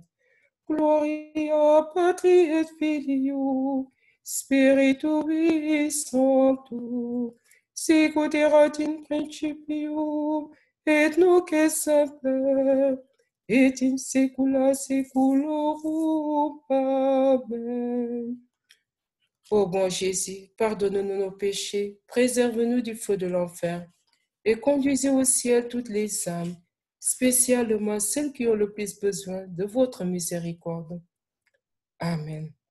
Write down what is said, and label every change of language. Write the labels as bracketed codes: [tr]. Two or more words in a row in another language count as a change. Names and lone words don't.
[la] Gloria Patri et Filio, Spiritui Sancto, sicut erat in principio, et nunc et semper, et in saecula saeculorum. Amen. [fr] Ô bon Jésus, pardonne-nous nos péchés, préserve-nous du feu de l'enfer, et conduisez au ciel toutes les âmes, spécialement celles qui ont le plus besoin de votre miséricorde. Amen.